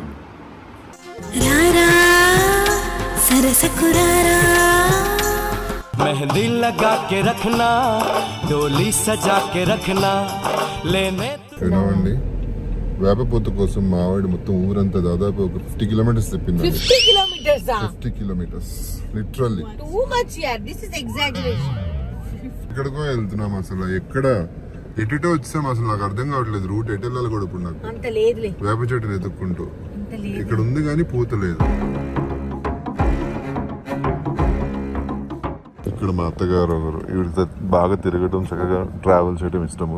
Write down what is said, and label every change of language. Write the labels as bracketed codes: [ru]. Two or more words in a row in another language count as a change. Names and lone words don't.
[hi] रारा सरसकुरारा मेहंदी लगा के रखना डोली सजा के रखना लेने [te] ఏమండి వేప పూత కోసం మా ఆవిడ మొత్తం ఊరంతా దాదాపు ఒక 50 కిలోమీటర్స్ తిప్పింది. [en] 50 kilometers. 50 kilometers literally. Too much yaar. This is exaggeration. [te] ఎక్కడికో వెళ్తున్నాం అసలు, ఎక్కడ ఎటుటో వచ్చాం అసలు నాకు అర్థం కావట్లేదు. రూట్ ఎటు వెళ్ళాలి కూడా ఇప్పుడు నాకు. అంత లేదులే. వేప చెట్టుని ఎత్తుక్కుంటూ అంత లేదు. ఇక్కడ ఉంది కానీ పూతలేదు. ఇక్కడ మా అత్తగారు వీళ్ళతో బాగా తిరగటం, చక్కగా ట్రావెల్ చేయడం ఇష్టము.